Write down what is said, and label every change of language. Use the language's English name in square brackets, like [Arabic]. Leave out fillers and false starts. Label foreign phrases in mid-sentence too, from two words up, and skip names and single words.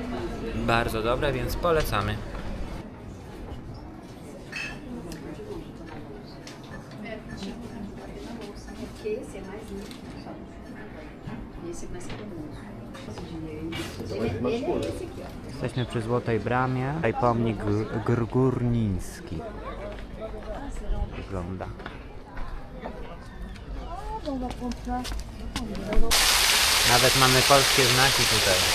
[Polish] Bardzo dobre, więc polecamy. [Portuguese] que esse é mais limpo. Esse é mais cremoso. Ele é esse aqui, ó. [Polish] Jesteśmy przy Złotej Bramie. Tutaj pomnik Górniński. Wygląda. Nawet mamy polskie znaki tutaj.